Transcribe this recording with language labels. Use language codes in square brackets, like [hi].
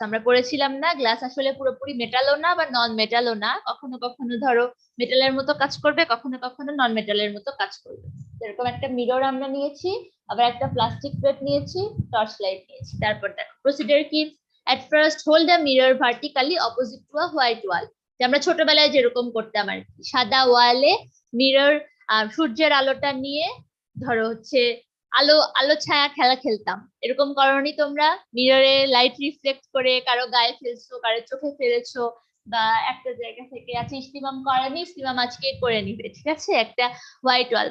[bn] আমরা পড়েছিলাম না, গ্লাস আসলে পুরোপুরি মেটালও না বা নন মেটালও না, কখনো কখনো ধরো মেটালের মতো কাজ করবে, কখনো কখনো নন মেটালের মতো কাজ করবে। এরকম একটা মিরর আমরা নিয়েছি, আবার একটা প্লাস্টিক প্লেট নিয়েছি, টর্চ লাইট নিয়েছি। তারপর দেখো প্রসিডিউর কি, [en] at first hold the mirror vertically opposite to a white wall. [bn] যে আমরা ছোটবেলায় যেরকম করতাম আর কি, সাদা ওয়ালে মিরর সূর্যের আলোটা নিয়ে ধরো হচ্ছে আলো আলো ছায়া খেলা খেলতাম, এরকম করনি তোমরা? মিররে লাইট রিফ্লেক্ট করে কারো গায়ে ফেলছো, কারো চোখে ফেলেছো, বা একটা জায়গা থেকে আছে ইস্তিমাম করেনি, ইস্তিমাম আজকে করে নিবে, ঠিক আছে, একটা হোয়াইট ওয়াল।